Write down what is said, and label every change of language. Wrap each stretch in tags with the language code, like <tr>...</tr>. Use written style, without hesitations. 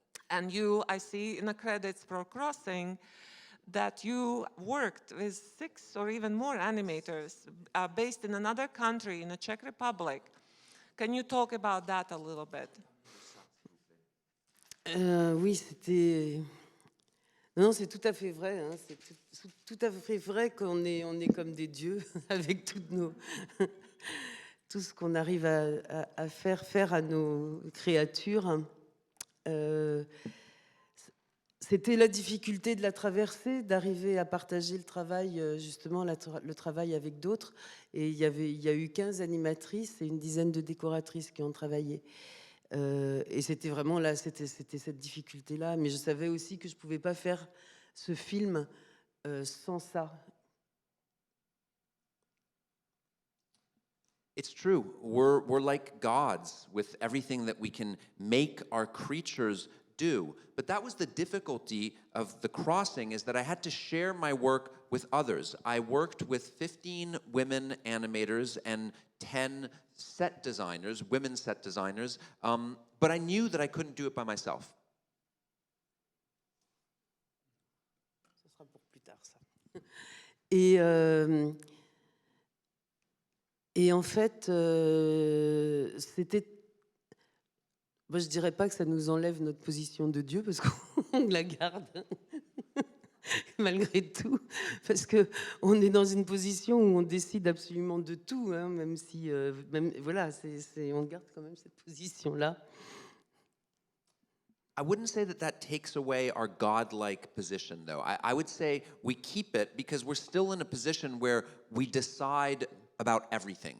<en>And you, I see in the credits for Crossing, that you worked with 6 or even more animators based in another country, in the Czech Republic. Can you talk about that a little bit?</en> <fr>Oui, c'était... Non, c'est tout à fait vrai. Hein. C'est tout à fait vrai qu'on est comme des dieux avec toutes tout ce qu'on arrive à faire à nos créatures. C'était la difficulté de la traversée, d'arriver à partager le travail, justement le travail avec d'autres. Et il y a eu 15 animatrices et une dizaine de décoratrices qui ont travaillé. Et c'était vraiment là, c'était cette difficulté-là. Mais je savais aussi que je ne pouvais pas faire ce film sans ça.</fr> <en>It's true. We're like gods with everything that we can make our creatures do. But that was the difficulty of The Crossing, is that I had to share my work with others. I worked with 15 women animators and 10 set designers, women set designers, but I knew that I couldn't do it by myself.</en> <fr>Ce sera pour plus tard, ça. Et en fait, c'était... Moi, je ne dirais pas que ça nous enlève notre position de Dieu, parce qu'on la garde, malgré tout. Parce qu'on est dans une position où on décide absolument de tout, hein, même si... voilà, on garde quand même cette position-là.</fr> <en>I wouldn't say that that takes away our godlike position, though. I would say we keep it because we're still in a position where we decide about everything.</en>